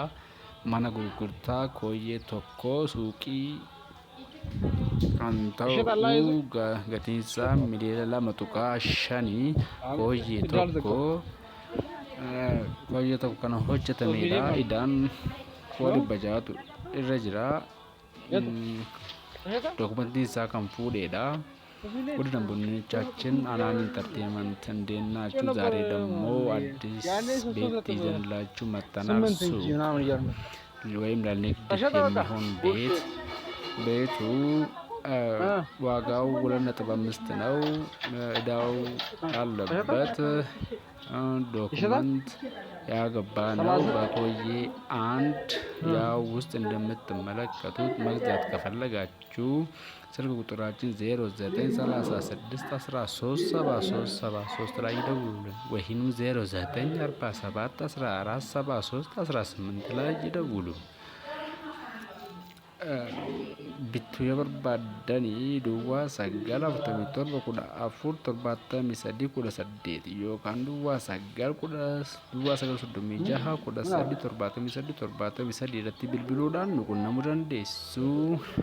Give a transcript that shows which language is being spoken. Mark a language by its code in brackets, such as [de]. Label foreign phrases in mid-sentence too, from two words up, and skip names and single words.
[om] Mana gurgurtaa kooyyee tokko suuqii kan ta'u gatiinsaa miliyoona 2.5 kooyyee tokko kan hojjetamedha. Idaan 600 irra jira. Dokumentiin isaa kan fuudhedha. [am] ወደ ደንበኞቻችን አናን ኢንተርቴይንመንት እንደናችሁ ዛሬ ደግሞ አዲስ ቤት ይዘንላችሁ መጥተናል። ወይም ለንግድ የሚሆን ቤቱ ዋጋው 2.5 ነው። እዳው ያለበት ዶክመንት ያገባ ነው። በኮዬ አንድ ያው ውስጥ እንደምትመለከቱት መግዛት ከፈለጋችሁ ስልክ ቁጥራችን 0936137373 ላይ ይደውሉልን ወይም 0947147318 ላይ ይደውሉ። [om] Bittuu yoo barbaadanii duwwaa 947147318 yookaan duwwaa 9361373 irratti bilbiluudhaan nu qunnamuu dandeessu.